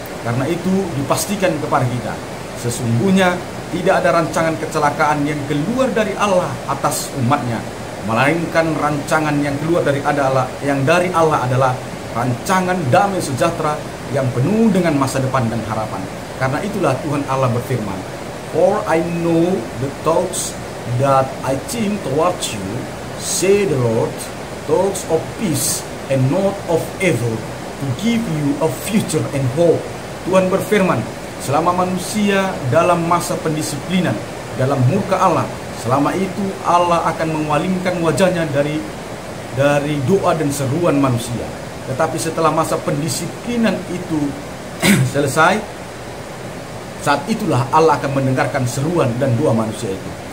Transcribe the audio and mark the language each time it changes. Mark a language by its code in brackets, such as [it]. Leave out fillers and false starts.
[id] Karena itu dipastikan kepada kita, sesungguhnya tidak ada rancangan kecelakaan yang keluar dari Allah atas umatnya, melainkan rancangan yang keluar dari Allah, yang dari Allah adalah rancangan damai sejahtera yang penuh dengan masa depan dan harapan. Karena itulah Tuhan Allah berfirman, [en] "For I know the thoughts that I think towards you, say the Lord, thoughts of peace and not of evil, to give you a future and hope." [id] Tuhan berfirman, selama manusia dalam masa pendisiplinan, dalam murka Allah, selama itu Allah akan mengalingkan wajahnya dari doa dan seruan manusia. Tetapi setelah masa pendisiplinan itu selesai, saat itulah Allah akan mendengarkan seruan dan doa manusia itu.